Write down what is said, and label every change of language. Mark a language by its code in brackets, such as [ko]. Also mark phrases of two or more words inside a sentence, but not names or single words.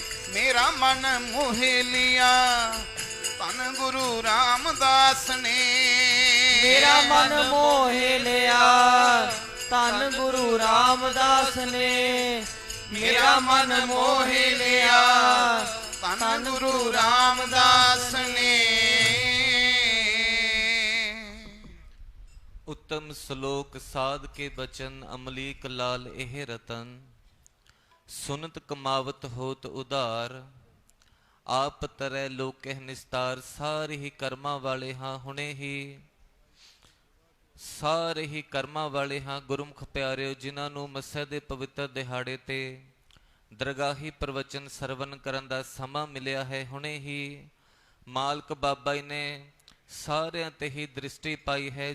[pa] ਮੇਰਾ ਮਨ ਮੋਹਿ ਲਿਆ ਧੰਨ ਗੁਰੂ ਰਾਮਦਾਸ ਨੇ। ਮੇਰਾ ਮਨ ਮੋਹਿ ਲਿਆ ਧੰਨ ਗੁਰੂ ਰਾਮਦਾਸ ਨੇ। ਮੇਰਾ ਮਨ ਮੋਹਿ ਲਿਆ ਧੰਨ ਗੁਰੂ ਰਾਮਦਾਸ ਨੇ। ਉੱਤਮ ਸ਼ਲੋਕ ਸਾਧ ਕੇ ਬਚਨ ਅਮਲੀਕ ਲਾਲ ਏਹ ਰਤਨ। ਸੁਨਤ ਕਮਾਵਤ ਹੋਤ ਉਦਾਰ। ਆਪ ਤਰਹ ਲੋਕ ਕਹ ਨਿਸਤਾਰ। ਸਾਰੇ ਹੀ ਕਰਮਾਂ ਵਾਲੇ ਹਾਂ ਹੁਣੇ ਹੀ। ਸਾਰੇ ਹੀ ਕਰਮਾਂ ਵਾਲੇ ਹਾਂ ਗੁਰਮੁਖ ਪਿਆਰਿਓ, ਜਿਨ੍ਹਾਂ ਨੂੰ ਮੱਸੇ ਦੇ ਪਵਿੱਤਰ ਦਿਹਾੜੇ ਤੇ ਦਰਗਾਹੀ ਪ੍ਰਵਚਨ ਸਰਵਨ ਕਰਨ ਦਾ ਸਮਾਂ ਮਿਲਿਆ ਹੈ। ਹੁਣੇ ਹੀ ਮਾਲਕ ਬਾਬਾ ਜੀ ਨੇ ਸਾਰਿਆਂ ਤੇ ਹੀ ਦ੍ਰਿਸ਼ਟੀ ਪਾਈ ਹੈ।